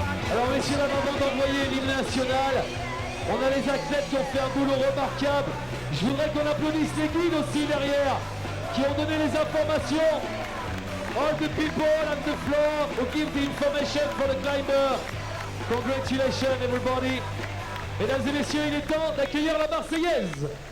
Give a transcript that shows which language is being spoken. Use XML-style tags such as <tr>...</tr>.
<fr>Alors messieurs, avant d'envoyer l'hymne national, on a les athlètes qui ont fait un boulot remarquable. Je voudrais qu'on applaudisse les guides aussi derrière, qui ont donné les informations.</fr> <en>All the people on the floor who give the information for the climber. Congratulations everybody.</en> <fr>Mesdames et messieurs, il est temps d'accueillir la Marseillaise.</fr>